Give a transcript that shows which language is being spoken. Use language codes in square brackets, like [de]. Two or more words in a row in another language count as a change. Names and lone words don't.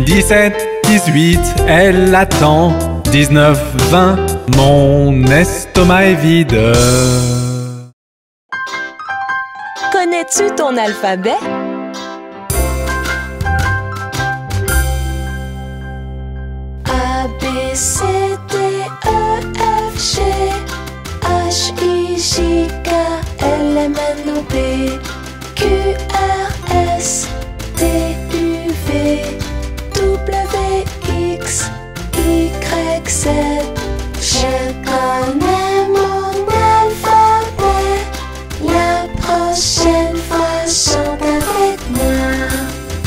[fr] 17, 18, elle attend. 19, 20, mon estomac est vide. Connais-tu ton alphabet? A, B, C, D, E, F, G, H, I, J, K, L, M, N, O, P, Q, R, S, T, U, V, W, X, Y, Z. Je connais mon alphabet. La prochaine fois, chante avec moi.